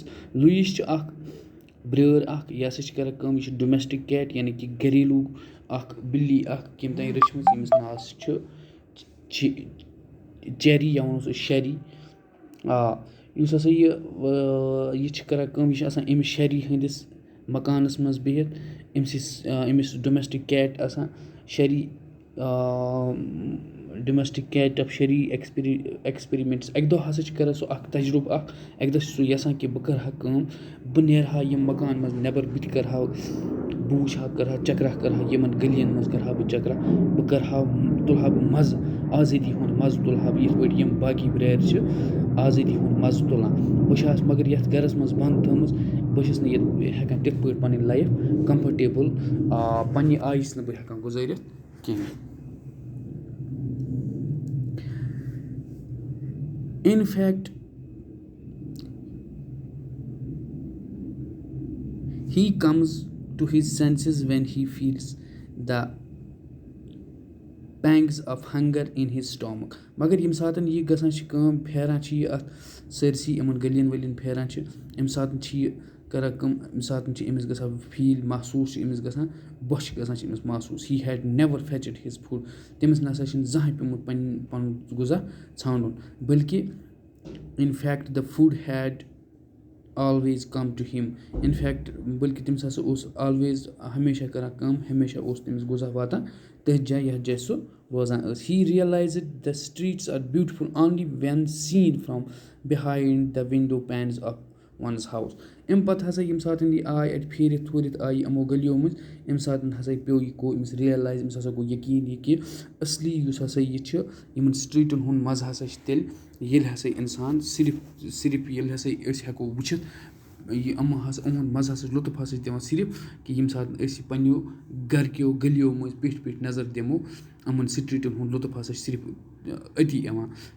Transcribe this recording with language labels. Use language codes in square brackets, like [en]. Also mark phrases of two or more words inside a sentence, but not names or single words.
[ks] لوٗیِس چھِ اَکھ برٛٲر اَکھ, یہِ ہسا چھِ کران کٲم, یہِ چھِ [en] domestic cat [ks] یعنی کہِ گریلوٗ اَکھ بِلی اَکھ کٔمۍ تانۍ رٔچھمٕژ ییٚمِس ناو چھِ چیری یا وَنوس أسۍ شیری. یُس ہسا یہِ چھِ کران کٲم, یہِ چھِ آسان أمِس شیری ہٕنٛدِس مکانَس منٛز بِہِتھ. أمِس [en] domestic cat [ks] آسان شیری, [en] domestic cat of Sherry experiments. [ks] اَکہِ دۄہ ہسا چھِ کران سُہ اَکھ تجرُبہٕ اَکھ, اَکہِ دۄہ چھِ سُہ یَژھان کہِ بہٕ کَرٕ ہا کٲم, بہٕ نیرٕ ہا یِم مکان منٛز نٮ۪بر, بہٕ تہِ کَرٕ ہا, بہٕ وٕچھِ ہا, کَرٕ ہا چَکرا, کَرٕ ہا یِمن گٔلین منٛز کَرٕ ہا بہٕ چَکرا, بہٕ کَرٕ ہا, تُلہٕ ہا بہٕ مَزٕ, آزٲدی ہُنٛد مَزٕ تُلہٕ ہا بہٕ, یِتھ پٲٹھۍ یِم باقٕے برٛارِ چھِ آزٲدی ہُنٛد مَزٕ تُلان. بہٕ چھَس مگر یَتھ گَرَس منٛز بنٛد تھٲومٕژ, بہٕ چھُس نہٕ ییٚتہِ ہٮ۪کان تِتھ پٲٹھۍ پَنٕنۍ [en] life comfortable [ks] پنٛنہِ آیہِ چھُس نہٕ بہٕ ہٮ۪کان گُزٲرِتھ کِہیٖنۍ. [en] In fact, he comes to his senses when he feels the pangs of hunger in his stomach. [ks] مگر ییٚمہِ ساتہٕ یہِ گژھان چھِ کٲم, پھیران چھِ یہِ اَتھ سٲرسٕے یِمن گٔلین ؤلین پھیران چھِ, اَمہِ ساتہٕ چھِ یہِ کران کٲم, اَمہِ ساتہٕ چھِ أمِس گژھان فیٖل, محسوٗس چھِ أمِس گژھان, بۄچھِ گژھان چھِ أمِس محسوٗس. [en] He had never fetched his food. [ks] تٔمِس نہ سا چھِنہٕ زٕہٕنۍ پیوٚمُت پَنُن غذا ژھانڈُن, بٔلکہِ [en] in fact the food had always come to him. in fact [ks] بٔلکہِ تٔمِس ہسا اوس آلویز ہمیشہ کران کٲم, ہمیشہ اوس تٔمِس غذا واتان تٔتھۍ جایہِ یَتھ جایہِ سُہ روزان ٲس. [en] He realized the streets are beautiful only when seen from behind the window panes of one's house. [ks] اَمہِ پَتہٕ ہسا ییٚمہِ ساتہٕ یہِ آے اَتہِ پھیٖرِتھ تھوٗرِتھ آیہِ یِمو گٔلیو مٔنٛزۍ, اَمہِ ساتہٕ ہسا پیوٚو یہِ گوٚو أمِس رِیَلایز, أمِس ہسا گوٚو یقیٖن یہِ کہِ اَصلی یُس ہسا یہِ چھِ یِمن سِٹریٖٹن ہُنٛد مَزٕ ہسا چھِ تیٚلہِ ییٚلہِ ہسا اِنسان صرف ییٚلہِ ہسا أسۍ ہٮ۪کو وٕچھِتھ یہِ یِہُنٛد مَزٕ ہسا چھُ لُطُف ہسا چھِ دِوان صرف کہِ ییٚمہِ ساتہٕ أسۍ یہِ پنٛنیو گرِکیو گٔلیو منٛز پیٚٹھۍ نظر دِمو, یِمن سِٹریٖٹن ہُنٛد لُطُف ہسا چھِ صرف أتی یِوان.